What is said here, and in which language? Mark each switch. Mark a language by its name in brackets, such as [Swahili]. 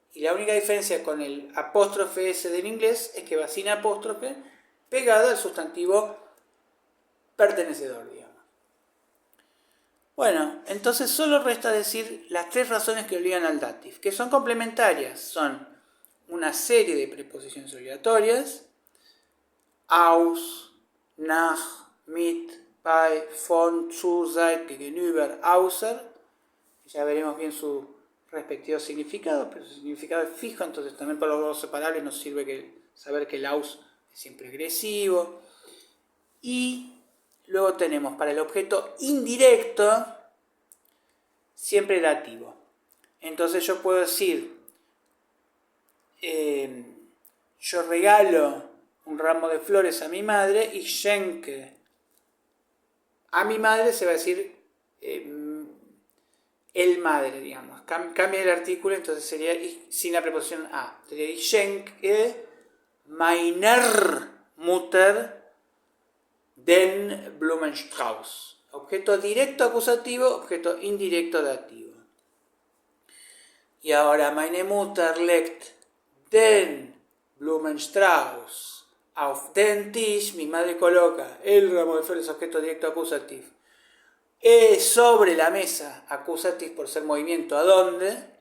[Spanish] Y la única diferencia con el apóstrofe S del inglés es que va sin apóstrofe pegado al sustantivo pertenecedor, digamos. Bueno, entonces solo resta decir las tres razones que obligan al dative, que son complementarias. Son una serie de preposiciones obligatorias: aus, nach, mit, bei, von, zu, seit, gegenüber, außer. Ya veremos bien su respectivo significado, pero su significado es fijo, entonces también para los verbos separables nos sirve saber que el aus es siempre agresivo. Y luego tenemos para el objeto indirecto siempre dativo. Entonces yo puedo decir, yo regalo un ramo de flores a mi madre, y schenke. A mi madre se va a decir el madre, digamos. Cambia el artículo, entonces sería sin la preposición a. [German] Sería ich schenke meiner Mutter den Blumenstrauß. [Spanish] Objeto directo acusativo, objeto indirecto dativo. Y ahora [German] meine Mutter legt den Blumenstrauß auf den Tisch. [Spanish] Mi madre coloca el ramo de flores, objeto directo acusativo, sobre la mesa, acusativo por ser movimiento, ¿a dónde?